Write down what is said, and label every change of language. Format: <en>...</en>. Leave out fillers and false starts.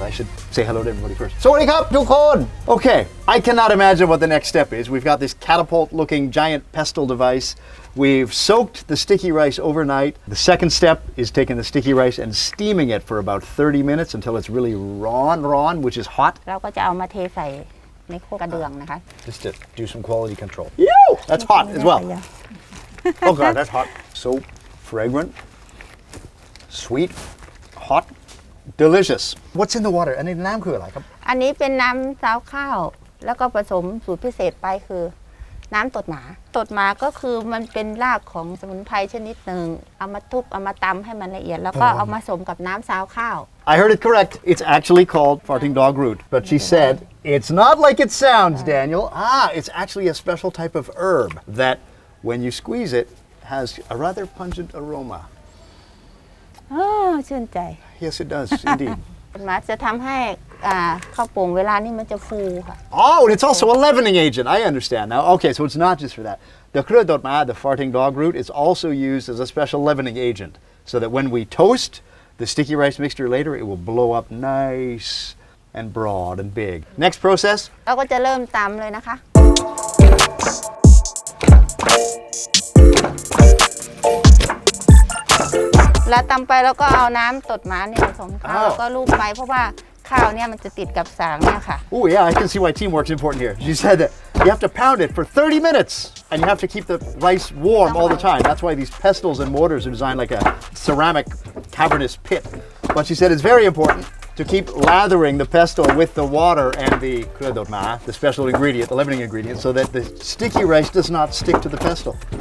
<en>I should say hello to everybody first.</en> <th>Sawadee krap, tukon!</th> <en>Okay, I cannot imagine what the next step is. We've got this catapult-looking giant pestle device. We've soaked the sticky rice overnight. The second step is taking the sticky rice and steaming it for about 30 minutes until it's really raw, which is hot.</en> <th>เราก็จะเอามาเทใส่ในโคกระเดื่องนะคะ</th> <en>Just to do some quality control. That's hot as well. Oh God, that's hot. So fragrant, sweet, hot, delicious. What's in the water?</en> <th>อันนี้น้ำคืออะไรครับ อันนี้เป็นน้ำซาวข้าวแล้วก็ผสมสูตรพิเศษไปคือน้ำตดหมาตดหมาก็คือมันเป็นรากของสมุนไพรชนิดหนึ่งเอามาทุบเอามาตำให้มันละเอียดแล้วก็เอามาผสมกับน้ำซาวข้าว</th> <en>I heard it correct. It's actually called farting dog root, but she said It's not like it sounds, Daniel. It's actually a special type of herb that, when you squeeze it, has a rather pungent aroma.</en> <th>ชื่นใจ</th> <en>Yes, it does, indeed.</en> <th>หมาจะทำให้ข้าวโป่งเวลานี้มันจะฟูค่ะ</th> <en>Oh, and it's also a leavening agent. I understand now. Okay, so it's not just for that. The Khao-Pong, the farting dog root, is also used as a special leavening agent, so that when we toast the sticky rice mixture later, it will blow up nice and broad and big. Next process.</en> <th>เราก็จะเริ่มตำเลยนะคะ แล้วตำไปแล้วก็เอาน้ำตดหมาเนี่ยผสมข้าวแล้วก็ลูบไปเพราะว่าข้าวเนี่ยมันจะติดกับสางเนี่ยค่ะ</th> <en>Oh yeah, I can see why teamwork's important here. She said that you have to pound it for 30 minutes and you have to keep the rice warm all the time. That's why these pestles and mortars are designed like a ceramic cavernous pit. But she said it's very important to keep lathering the pestle with the water and the Khao-Pong, the special ingredient, the leavening ingredient, so that the sticky rice does not stick to the pestle.</en>